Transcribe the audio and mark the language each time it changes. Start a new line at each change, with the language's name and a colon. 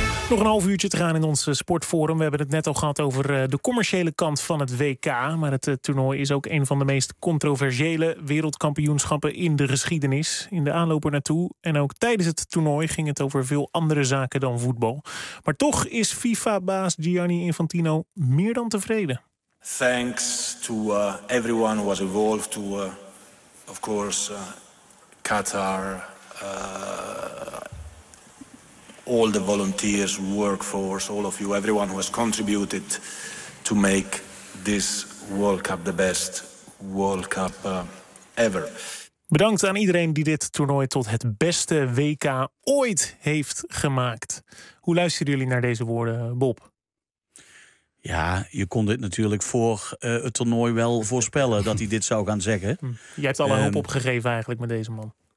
Dutch: Nog een half uurtje te gaan in ons sportforum. We hebben het net al gehad over de commerciële kant van het WK. Maar het toernooi is ook een van de meest controversiële wereldkampioenschappen in de geschiedenis. In de aanloop ernaartoe en ook tijdens het toernooi ging het over veel andere zaken dan voetbal. Maar toch is FIFA-baas Gianni Infantino meer dan tevreden.
English: Thanks to everyone who was involved. To, of course, Qatar... all the volunteers, workforce, all of you, everyone who has contributed to make this World Cup the best World Cup ever.
Dutch: Bedankt aan iedereen die dit toernooi tot het beste WK ooit heeft gemaakt. Hoe luisteren jullie naar deze woorden, Bob? Ja, je kon dit natuurlijk voor het toernooi wel voorspellen dat hij dit zou gaan zeggen. Jij hebt alle hoop opgegeven eigenlijk met deze man.